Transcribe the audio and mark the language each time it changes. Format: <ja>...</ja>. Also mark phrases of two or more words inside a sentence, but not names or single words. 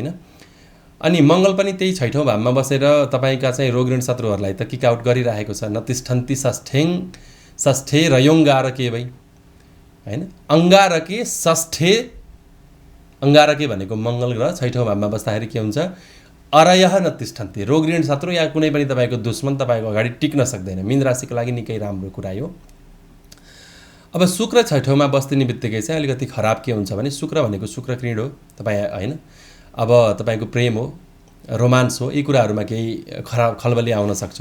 <ne>अनि मङ्गल पनि त्यही 6औं भावमा बसेर तपाईँका चाहिँ रोग ऋण शत्रुहरूलाई त</ne> <en>kick out</en> <ne>गरिरहेको छ।</ne> <sa>नतिष्ठन्ति षष्ठे रयोङ्गार</sa> <ne>के भई हैन,</ne> <sa>अङ्गारके षष्ठे,</sa> <ne>अङ्गारके भनेको मङ्गल ग्रह 6औं भावमा बस्दाखेरि के हुन्छ,</ne> <sa>अरयः न तिष्ठन्ति,</sa> <ne>रोग ऋण शत्रु या कुनै पनि तपाईँको दुश्मन तपाईँको अगाडि टिक्न सक्दैन। मीन राशिको लागि निकै राम्रो कुरा हो। अब शुक्र 6औंमा बस्दिने बित्तिकै चाहिँ अलिकति खराब के हुन्छ भने शुक्र भनेको शुक्र कृण हो तपाईँ होइन। अब तपाईँको प्रेम हो, रोमान्स हो, यी कुराहरूमा केही खलबली आउन सक्छ।</ne>